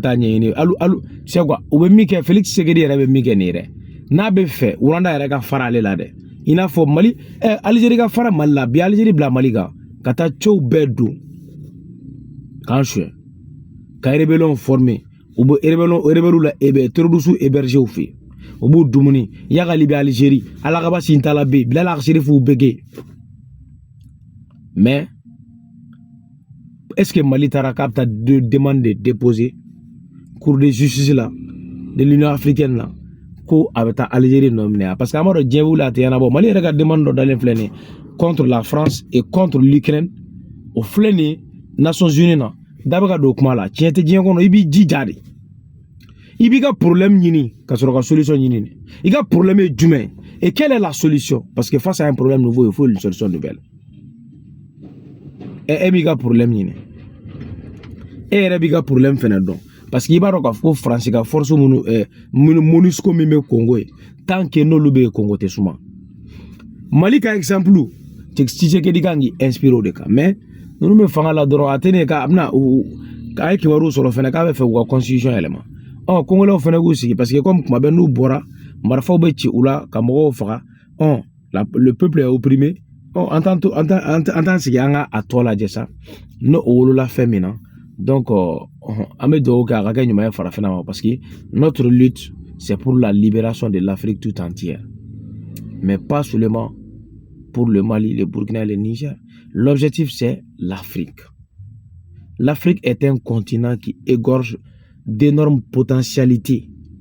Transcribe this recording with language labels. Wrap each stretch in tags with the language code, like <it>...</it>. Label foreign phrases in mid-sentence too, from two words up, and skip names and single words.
<bm>taa ɲɛɲini hali</bm> <fr>c'est quoi</fr> <bm>u bɛ min kɛ Félix Tshisekedi yɛrɛ bɛ min kɛ nin yɛrɛ n'a bɛ fɛ Rwanda yɛrɛ ka fara ale la dɛ i n'a fɔ Mali Algérie ka fara Mali la bi Algérie bila Mali kan ka taa cɛw bɛɛ don k'an suɲɛ ka</bm> <fr>rébellion former</fr> <bm>u bɛ rébellion la</bm> <fr>terroriste héberger</fr> <bm>u fɛ yen u b'u dumuni yagali bɛ Algérie alakaba sintala bɛ yen Bilal Akserifu bɛ kɛ</bm> <fr>mais est-ce que</fr> <bm>Mali taara k'a bɛ taa</bm> <fr>demande de déposer cour de justice là de l'Union africaine là</fr> <bm>ko a bɛ taa Algérie</bm> <fr>nominer parce que</fr> <bm>an b'a dɔn diɲɛ wuli a tɛ ɲɛnabɔ Mali yɛrɛ ka demande dɔ dalen filɛ nin ye</bm> <fr>contre la France et contre l'Ukraine</fr> <bm>o filɛ nin ye Nations Unies na da bɛ ka don kuma la tiɲɛ tɛ diɲɛ kɔnɔ i b'i jija de i b'i ka problème ɲini ka sɔrɔ ka solution ɲini i ka problème ye jumɛn</bm> <fr>et quelle est la solution parce que face à un problème nouveau il faut une solution nouvelle</fr> <bm>e b'i ka problème ɲini e yɛrɛ b'i ka problème fɛnɛ dɔn</bm> <fr>parce que</fr> <bm>i b'a dɔn k'a fɔ ko France ka force minnu MONUSCO min bɛ Congo ye</bm> <fr>tant que</fr> <bm>n'olu bɛ yen Congo tɛ suma Mali ka exemple Tshisekedi kan k'i inspiré o de kan mais ninnu bɛ fanga la dɔrɔn a tɛ ne ka a bɛna k'a ye kibaruw sɔrɔ fɛnɛ k'a bɛ fɛ u ka constitution yɛlɛma Congolais fɛnɛ k'u sigi</bm> <fr>parce que comme</fr> <bm>kuma bɛɛ n'u bɔra marifaw bɛ ci u la ka mɔgɔw faga</bm> <fr>le peuple est opprimé</fr> <bm>an t'an sigi an ka a tɔ lajɛ sa n'o wolola fɛn min na donc an bɛ dugawu kɛ a ka kɛ ɲuman ye farafinna ma</bm> <fr>parce que notre lutte c'est pour la libération de l'Afrique tout entière mais pas seulement pour le Mali, le Burkina et le Niger. L'objectif c'est l'Afrique. L'Afrique est un continent qui égorge d'énormes potentialités.</fr>